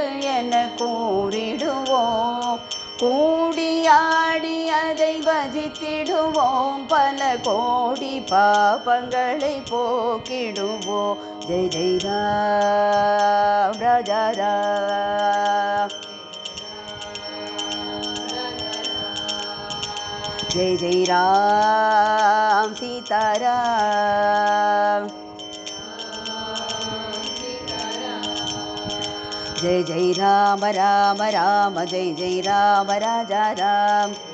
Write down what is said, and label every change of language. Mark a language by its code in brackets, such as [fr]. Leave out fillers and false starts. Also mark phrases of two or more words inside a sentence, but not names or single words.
[ta] என கூறிடுவோம் கூடியாடி அதை பஜித்திடுவோம் பல கோடி பாபங்களை போக்கிடுவோம் [hi] जय जय राम राजा राम जय जय राम सीताराम जय जय राम राम राम जय जय राम राजा राम